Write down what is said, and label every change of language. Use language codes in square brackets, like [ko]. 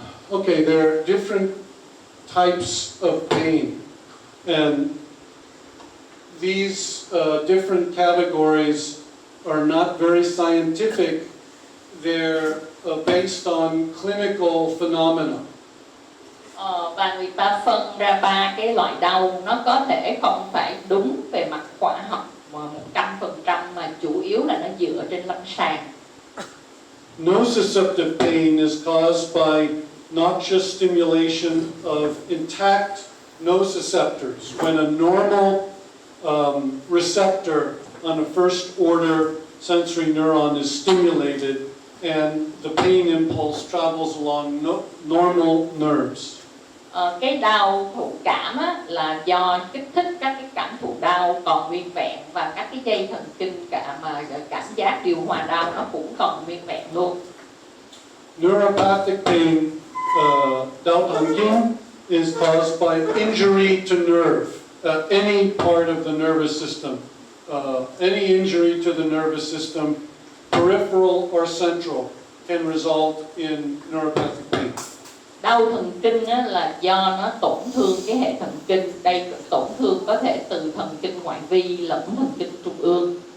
[en] Okay, there are different types of pain, and these different categories are not very scientific. They're based on clinical phenomena. [vi] Và người ta phân ra 3 cái loại đau, nó có thể không phải đúng về mặt khoa học mà 100%, mà chủ yếu là nó dựa trên lâm sàng. [en] Nociceptive pain is caused by noxious stimulation of intact nociceptors. When a normal receptor on a first order sensory neuron is stimulated, and the pain impulse travels along normal nerves. [vi] Cái đau thụ cảm á, là do kích thích các cái cảm thụ đau còn nguyên vẹn, và các cái dây thần kinh cảm giác điều hòa đau nó cũng còn nguyên vẹn luôn. [en] Neuropathic pain, [vi] đau thần kinh, [en] is caused by injury to nerve, any part of the nervous system. Any injury to the nervous system, peripheral or central, can result in neuropathic pain. [vi] Đau thần kinh á, là do nó tổn thương cái hệ thần kinh. Đây tổn thương có thể từ thần kinh ngoại vi lẫn thần kinh trung ương.